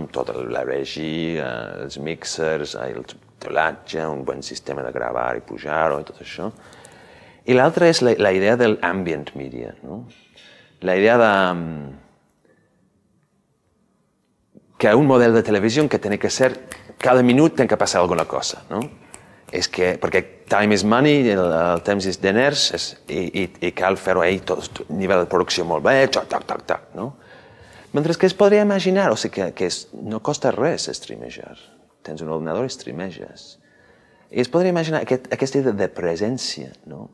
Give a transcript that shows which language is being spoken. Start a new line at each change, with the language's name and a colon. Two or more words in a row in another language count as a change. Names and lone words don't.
Catalan: Amb tota la regia, els mixers, el subtitulatge, un bon sistema de gravar i pujar-ho i tot això. I l'altra és la idea de l'
English: ambient media,
Catalan: no? La idea de que un model de televisió que té que ser, cada minut té que passar alguna cosa, no? És que, perquè
English: time is money,
Catalan: el temps és diners, i cal fer-ho ahí, tot nivell de producció molt bé, no? Mentre que es podria imaginar, o sigui, que no costa res streamejar. tens un ordinador i streameges. I es podria imaginar aquesta idea de presència, no?